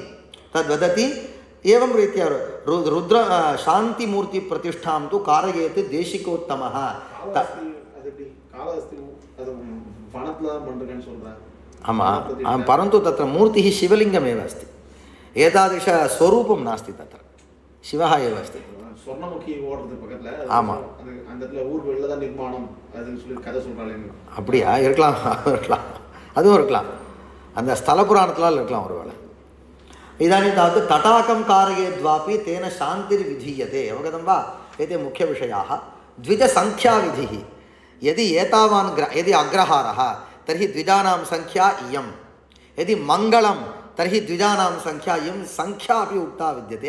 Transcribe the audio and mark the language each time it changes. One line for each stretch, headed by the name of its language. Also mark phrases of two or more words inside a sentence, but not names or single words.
Sanskrit: तद्वदति एवं रीत्या रुद्र शान्तिमूर्तिप्रतिष्ठां तु कारयेत् देशिकोत्तमः। आमां, परन्तु तत्र मूर्तिः शिवलिङ्गमेव अस्ति, एतादृशस्वरूपं नास्ति, तत्र शिवः एव अस्ति.
Tamil: ஆமாம், அப்படியா? இருக்கலாம், அதுவும் இருக்கலாம், அந்த ஸ்தல புராணத்தில் இருக்கலாம் ஒருவேளை.
Sanskrit: इदानीं तावत् तटाकं कारयेद्वापि तेन शान्तिर्विधीयते। अवगतं वा? एते मुख्यविषयाः। द्विजसङ्ख्याविधिः, यदि एतावान् यदि अग्रहारः तर्हि द्विजानां संख्या इयं, यदि मङ्गलं तर्हि द्विजानां संख्या इयं, संख्या अपि उक्ता विद्यते।